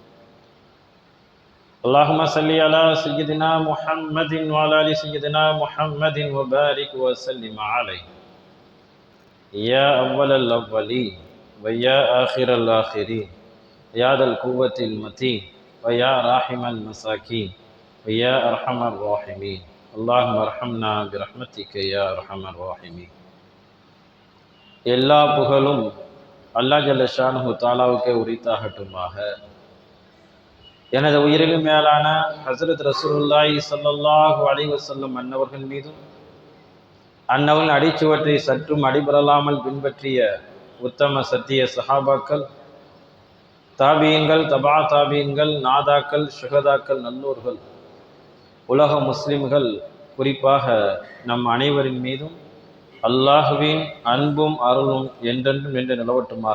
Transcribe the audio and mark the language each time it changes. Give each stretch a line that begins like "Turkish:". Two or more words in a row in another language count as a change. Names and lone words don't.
Arabic: اللهم صل على سيدنا محمد وعلى آل سيدنا محمد وبارك وسلم عليه، يا أول الأولين ويا آخر الآخرين، يا ذا القوة المتين ويا راحم المساكين ويا أرحم الراحمين. اللهم ارحمنا برحمتك يا أرحم الراحمين.
Tamil: எல்லா புகழும்
Arabic: الله جل شانه
Tamil: தஆலாவுக்கே உரித்தாகட்டுமாக. எனது உயிரிலும் மேலான ஹஸரத்
Arabic: رسول الله صلى الله عليه وسلم
Tamil: அன்னவர்கள் மீதும், அன்னவர்கள் அடிச்சுவற்றை சற்றும் அடிபரலாமல் பின்பற்றிய உத்தம சத்திய சஹாபாக்கள், தாபியீன்கள், தபா தாபியீன்கள், நாதாக்கள், ஷுஹதாக்கள், நல்லோர்கள், உலக முஸ்லிம்கள், குறிப்பாக நம் அனைவரின் மீதும் அல்லாஹுவின் அன்பும் அருளும் என்றென்றும் நின்று நிலவட்டுமாக.